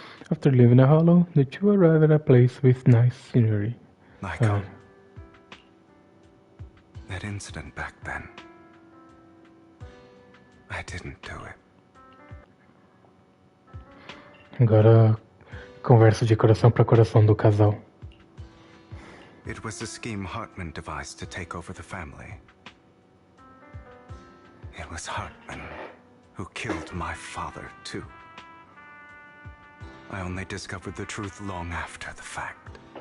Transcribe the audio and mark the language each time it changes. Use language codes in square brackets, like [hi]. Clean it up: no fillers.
[en] After leaving the hollow, the two arrive at a place with nice scenery. Like that incident back then. I didn't do it. [pt] Agora, conversa de coração para coração do casal. [en] It was a scheme Hartman devised to take over the family. It was Hartman who killed my father, too. I only discovered the truth long after the fact.